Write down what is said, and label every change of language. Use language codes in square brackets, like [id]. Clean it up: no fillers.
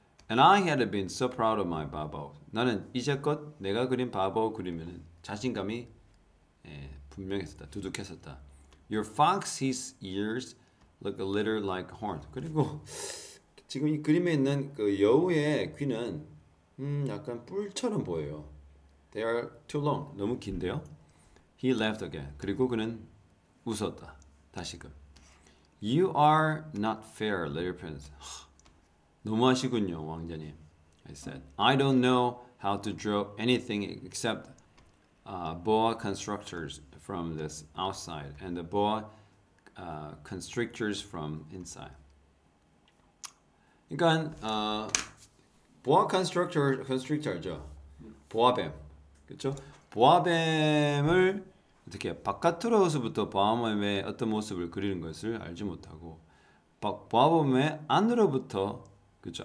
[en] And I had been so proud of my 바오바오. [ko] 나는 이제껏 내가 그린 바오바오 그리면은 자신감이 분명했었다. 두둑했었다. [en] Your fox, his ears look a little like horn. [ko] 그리고 지금 이 그림에 있는 그 여우의 귀는 약간 뿔처럼 보여요. [en] They are too long. [ko] 너무 긴데요. [en] He laughed again. [ko] 그리고 그는 웃었다. 다시금. [en] You are not fair, little prince. [ko] 너무하시군요, 왕자님. [en] I said. I don't know how to draw anything except boa constrictors from this outside and the boa constrictors from inside. [ko] 그러니까 보아 constrictor죠. 보아뱀. 그렇죠? 보아뱀을 어떻게 바깥으로서부터 보아뱀의 어떤 모습을 그리는 것을 알지 못하고 보아뱀의 안으로부터 그렇죠?